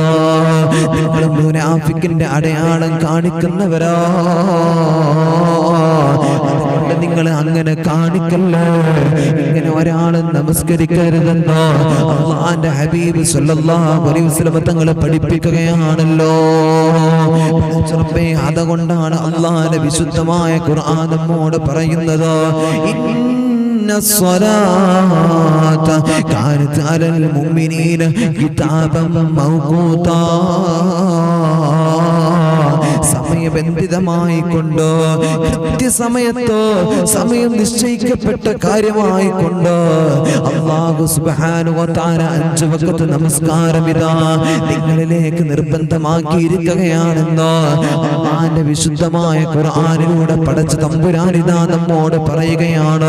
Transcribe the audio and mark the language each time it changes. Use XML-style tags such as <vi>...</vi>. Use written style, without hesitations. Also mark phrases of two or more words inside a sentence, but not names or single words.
<ml>നിങ്ങൾ മുനാഫിക്കിന്റെ അടയാളം കാണിക്കുന്നവരാ, അതുകൊണ്ട് നിങ്ങൾ അങ്ങനെ കാണിക്കല്ലേ, ഇങ്ങനെ ഒരാളും നമസ്കരിക്കരുതെന്ന് അല്ലാഹുവിന്റെ ഹബീബ്</ml> <ar>صلى الله عليه وسلم</ar> <ml>തങ്ങൾ പഠിപ്പിക്കുകയാണല്ലോ. അതുകൊണ്ടാണ് അല്ലാഹുവിന്റെ വിശുദ്ധമായ ഖുർആൻ നമ്മോട് പറയുന്നത്,</ml> <ar>الصلاة كانت على المؤمنين كتابا موقوتا</ar> <ml>സമയബന്ധിതമായി കൊണ്ട് കൃത്യസമയത്ത് സമയം നിശ്ചയിക്കപ്പെട്ട കാര്യമായി കൊണ്ട് അല്ലാഹു</ml> <ar>سبحانه وتعالى</ar> <ml>5 വഖത്ത് നമസ്കാരം ഇതാ നിങ്ങളിലേക്ക് നിർബന്ധമാക്കിയിരിക്കുകയാണെന്ന് അല്ലാഹുവിന്റെ വിശുദ്ധമായ ഖുർആനിലൂടെ പടച്ച തമ്പുരാൻ ഇതാ നമ്മോട് പറയുകയാണ്.</ml>